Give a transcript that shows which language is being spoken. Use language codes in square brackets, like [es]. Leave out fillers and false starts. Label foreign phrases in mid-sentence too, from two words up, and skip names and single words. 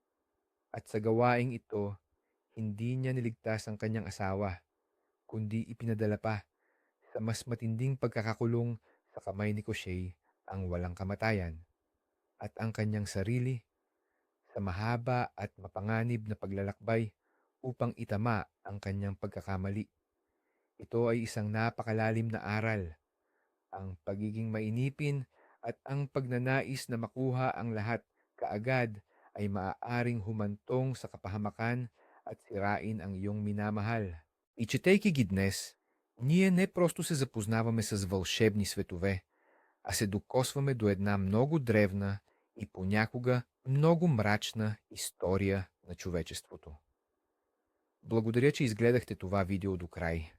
[tl] At sa gawaing ito, hindi niya niligtas ang kanyang asawa, kundi ipinadala pa sa mas matinding pagkakakulong sa kamay ni Koshei ang walang kamatayan at ang kanyang sarili sa mahaba at mapanganib na paglalakbay upang itama ang kanyang pagkakamali. Ito ay isang napakalalim na aral, ang pagiging mainipin at ang pagnanais na makuha ang lahat kaagad ay maaaring humantong sa kapahamakan at sirain ang iyong minamahal. [bg] И четейки ги днес, ние не просто се запознаваме с вълшебни светове, а се докосваме до една много древна и понякога много мрачна история на човечеството. Благодаря, че изгледахте това видео до край.